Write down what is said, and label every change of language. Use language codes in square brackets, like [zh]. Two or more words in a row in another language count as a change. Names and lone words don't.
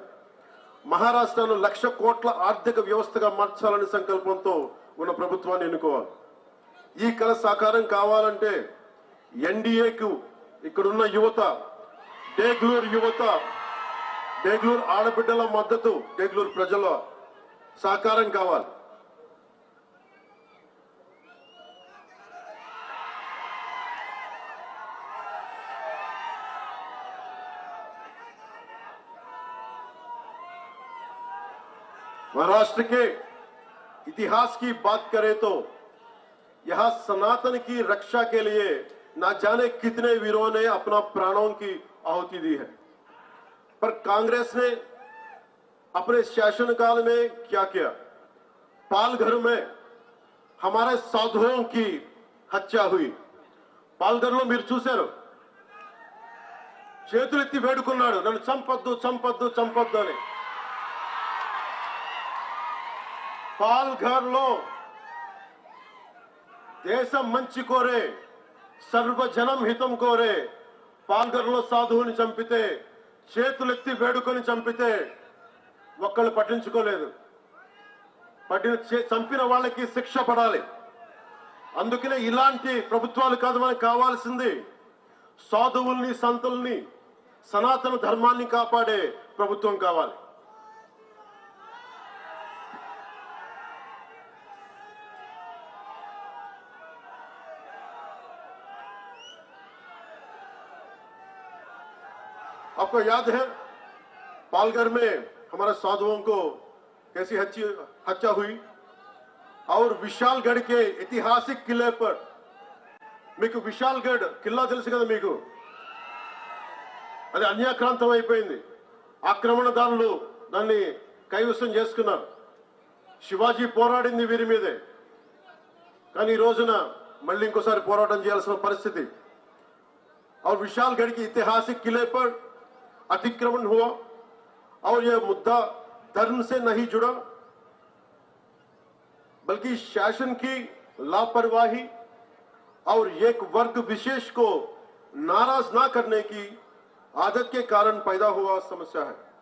[te] మహారాష్ట్రను 1,00,000 కోట్ల ఆర్థిక వ్యవస్థగా మార్చాలని సంకల్పంతో ఉన్న ప్రభుత్వాన్ని ఎన్నుకోవాలి. ఈ కల సాకారం కావాలంటే ఎన్డీఏకు ఇక్కడున్న యువత, డేగ్లూరు యువత, డేగ్లూరు ఆడబిడ్డల మద్దతు, డేగ్లూరు ప్రజల సహకారం కావాలి. [hi] महाराष्ट्र के इतिहास की बात करें तो यहां सनातन की रक्षा के लिए न जाने कितने वीरों ने अपना प्राणों की आहुति दी है, पर कांग्रेस ने अपने शासनकाल में क्या किया? पालघर में हमारे साधुओं की हत्या हुई. [te] పాల్ఘర్లో మీరు చూశారు, చేతులెత్తి వేడుకున్నాడు, నన్ను చంపొద్దు చంపొద్దు చంపొద్దు అని. పాల్ఘర్లో దేశం మంచి కోరే, సర్వజనం హితం కోరే పాల్ఘర్లో సాధువుని చంపితే, చేతులెత్తి వేడుకొని చంపితే ఒక్కళ్ళు పట్టించుకోలేదు. చంపిన వాళ్ళకి శిక్ష పడాలి. అందుకనే ఇలాంటి ప్రభుత్వాలు కాదు మనకు కావాల్సింది. సాధువుల్ని, సంతుల్ని, సనాతన ధర్మాన్ని కాపాడే ప్రభుత్వం కావాలి. [hi] आपको याद है पालघर में हमारे साधुओं को कैसी हत्या हुई? और विशालगढ़ के ऐतिहासिक किले पर, [te] మీకు విశాల్గఢ్ కిల్లా తెలుసు కదా మీకు, అది అన్యాక్రాంతం అయిపోయింది. ఆక్రమణదారులు దాన్ని కైవసం చేసుకున్నారు. శివాజీ పోరాడింది వీరి మీదే, కానీ ఈ రోజున మళ్ళీ ఇంకోసారి పోరాటం చేయాల్సిన పరిస్థితి. [hi] और विशालगढ़ के ऐतिहासिक किले पर अतिक्रमण हुआ और यह मुद्दा धर्म से नहीं जुड़ा, बल्कि शासन की लापरवाही और एक वर्ग विशेष को नाराज ना करने की आदत के कारण पैदा हुआ समस्या है.